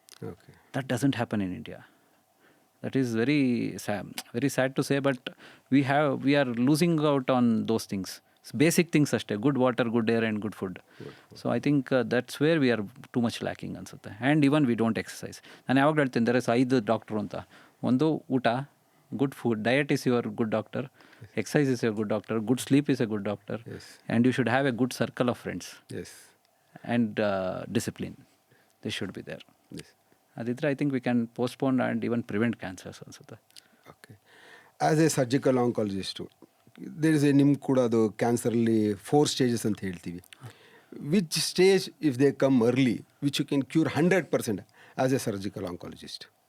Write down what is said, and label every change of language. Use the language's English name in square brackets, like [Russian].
[English] Okay. That doesn't happen in India. That is very sad to say, but we are losing out on those things. It's basic things ashte, good water, good air and good food. So I think that's where we are too much lacking ansutte. And even we don't exercise. [Kannada] ನಾನು ಯಾವಾಗ ಹೇಳ್ತೀನಿ, [English] there is [Kannada] 5 doctor ಅಂತ. ಒಂದು ಊಟ, [English] good food, diet is your good doctor, exercise is your good doctor, good sleep is a good doctor, Yes. and you should have a good circle of friends Yes. and discipline. This should be there. Yes. ಅದಿದ್ರೆ I think we can postpone and even prevent cancers ಅನ್ಸುತ್ತೆ. Okay. As a surgical oncologist, there is a [Kannada] ನಿಮ್ಗೆ ಕೂಡ ಅದು ಕ್ಯಾನ್ಸರಲ್ಲಿ 4 stages ಅಂತ ಹೇಳ್ತೀವಿ. [English] Which stage if they come early which you can cure 100% as a surgical oncologist?